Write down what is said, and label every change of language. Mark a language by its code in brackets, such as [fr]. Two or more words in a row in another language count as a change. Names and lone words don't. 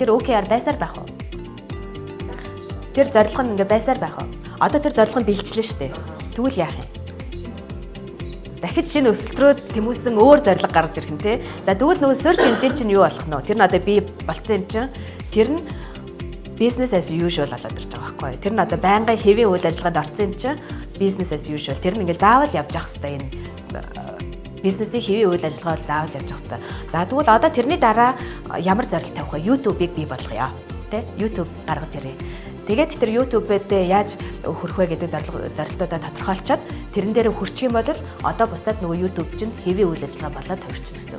[mn] Тэр OKR байсаар байх уу? Тэр зорилго нь ингээд байсаар байх уу? Одоо тэр зорилго нь бэлчлээ шүү дээ. Тэгвэл яах юм? Дахиж шинэ өсөлт рүү тэмүүлсэн өөр зорилго гарч ирэх нь тий. За тэгвэл нөгөө search engine чинь юу болох нь вэ? Тэр нь одоо бий болцсон юм чинь тэр нь [en] business as usual [mn] болоод ирж байгаа байхгүй юу? Тэр нь одоо байнгын хэвийн үйл ажиллагаанд орсон юм чинь [en] business as usual. [mn] Тэр нь ингээл заавал явж явах хэрэгтэй энэ бизнесийн хэвийн үйл ажиллагаа заавал явж явах хэрэгтэй. За тэгвэл одоо тэрний дараа ямар зорилго тавих вэ? YouTube-ыг бий болгоё. Тэ? YouTube гаргаж ирээ. Тэгээд тэр YouTube-д яаж хүрэх вэ гэдэг зорилтуудаа тодорхойлцоод тэрэн дээр хүрчих юм бол одоо буцаад нөгөө YouTube чинь хэвийн үйл ажиллагаа болоод төвчнө гэсэн.